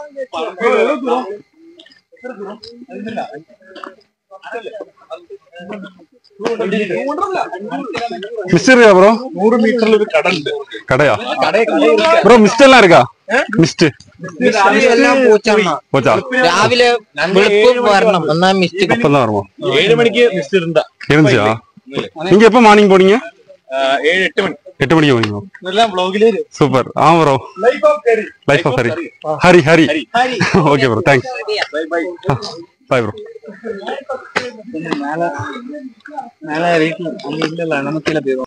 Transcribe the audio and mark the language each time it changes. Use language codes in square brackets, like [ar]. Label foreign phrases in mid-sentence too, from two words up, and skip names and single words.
[ta] மிஸ்டர் இருக்கா ப்ரோ? 100 மீட்டர்ல ஒரு கடல். கடையா ப்ரோ? மிஸ்ட் எல்லாம் இருக்கா? மிஸ்ட் போச்சா? [ml] രാവിലെ വെളുപ്പ് വരണം എന്നാ മിസ്റ്റ് [ta] அப்பதான் வருமா? 7 மணிக்கு மிஸ்ட் இருந்துச்சா? நீங்க எப்ப மார்னிங் போனீங்க? 7-8 மணி. 8 மணிக்கு போனீங்க. இதெல்லாம் vlogல சூப்பர். ஆ ப்ரோ, லைஃப் ஆஃப் ஹரி ஹரி. [en] Okay bro, thanks. Bye bye. Bye bro. [ta] மேல வீட்ல அங்க இல்ல நமக்குல போறோம்.